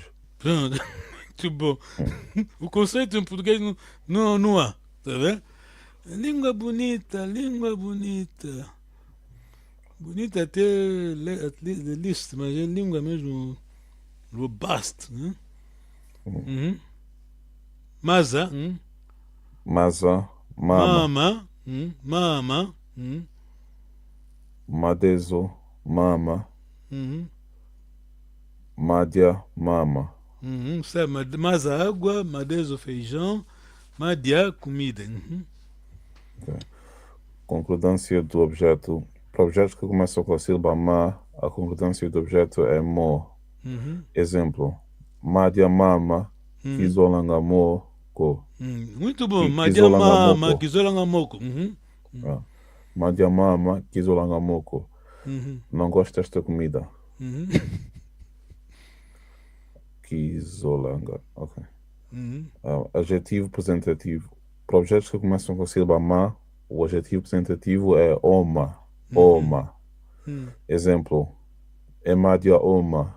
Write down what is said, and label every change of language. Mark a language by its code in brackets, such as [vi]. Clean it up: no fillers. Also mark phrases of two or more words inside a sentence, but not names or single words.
[pt] Pronto. Muito bom. O conceito em português não há, tá vendo? Língua bonita, língua bonita. Bonita até list, mas é língua mesmo robust, né? [kg] Masa, Maza, Mama. mama, Madezo, Mama. Madia, Mama. [pt] sabe, masa água, madezo feijão, madia comida. Ok. Concordância do objeto. Para objetos que começam com a sílaba Ma, a concordância do objeto é Mo. Exemplo, [kg] Madia Mama, Kizolangamo, Ko. [pt] Muito bom, [kg] madia Kizolangamoko. mama, kizolangamoko. Madia Mama, Kizolangamoko. [pt] Não gosto desta comida. Kizolanga. Ok. Adjetivo apresentativo. Para objetos que começam com a sílaba Ma, o adjetivo apresentativo é Oma. Oma. Exemplo, [kg] Emadia Oma.